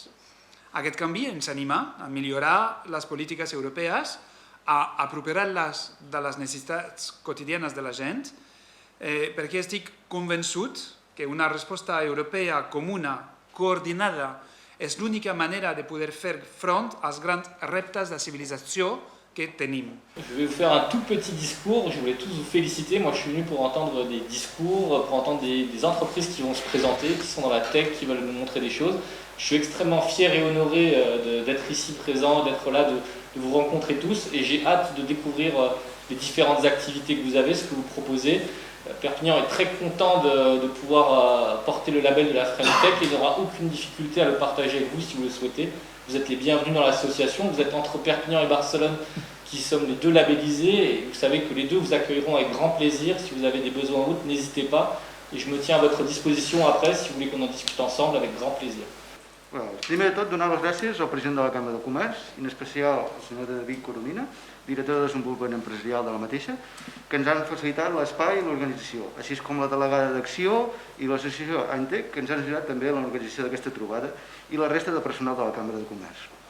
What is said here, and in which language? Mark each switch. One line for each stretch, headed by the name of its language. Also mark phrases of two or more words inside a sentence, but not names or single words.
Catalan: Aquest canvi ens anima a millorar les polítiques europees, a apropar-les de les necessitats quotidianes de la gent, perquè estic convençut que una resposta europea comuna, coordinada, és l'única manera de poder fer front als grans reptes de civilització que tenim.
French: Je vais vous faire un tout petit discours, je voulais tous vous féliciter. Moi je suis venu pour entendre des discours, pour entendre des entreprises qui vont se présenter, qui sont dans la tech, qui veulent nous montrer des choses. Je suis extrêmement fier et honoré d'être ici présent, d'être là, de vous rencontrer tous et j'ai hâte de découvrir les différentes activités que vous avez, ce que vous proposez. Perpignan est très content de pouvoir porter le label de la French Tech et il n'y aura aucune difficulté à le partager avec vous si vous le souhaitez. Vous êtes les bienvenus dans l'association, vous êtes entre Perpignan et Barcelone qui sommes les deux labellisés et vous savez que les deux vous accueilleront avec grand plaisir. Si vous avez des besoins en route, n'hésitez pas et je me tiens à votre disposition après si vous voulez qu'on en discute ensemble avec grand plaisir.
Catalan: Primer de tot, donar les gràcies al president de la Cambra de Comerç, i en especial al senyor David Coromina, director de desenvolupament empresarial de la mateixa, que ens han facilitat l'espai i l'organització, així com la delegada d'Acció i l'associació ANTEC, que ens han ajudat també en l'organització d'aquesta trobada, i la resta de personal de la Cambra de Comerç.